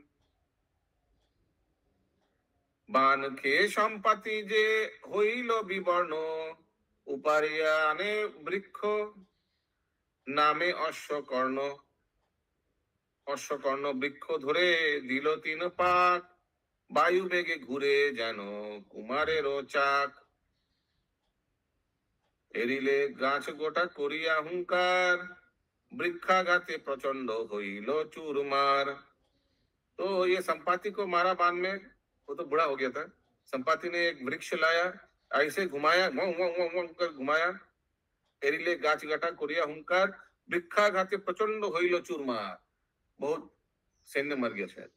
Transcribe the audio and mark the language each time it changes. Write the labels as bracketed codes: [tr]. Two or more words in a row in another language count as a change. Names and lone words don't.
[bn] বান খেয়ে সম্পাতি যে হইল বিবর্ণ, উপারিয়া আনে বৃক্ষ নামে অশ্বকর্ণ। অশ্বকর্ণ বৃক্ষ ধরে দিল 3 পাক, বায়ু বেগে ঘুরে যেন কুমারের চাক। এরিলে গাছ গোটা করিয়া হুঙ্কার, বৃক্ষাঘাতে প্রচণ্ড হইল চুরমার। [hi] तो ये संपाति को मारा बाण में, वो तो बुढ़ा हो गया था। संपाति ने एक वृक्ष लाया, ऐसे घुमाया, कर घुमाया। [bn] এরিলে গাছ গোটা করিয়া হুঙ্কার, বৃক্ষাঘাতে প্রচণ্ড হইল চুরমার। [hi] बहुत सैन्य मर गया शायद।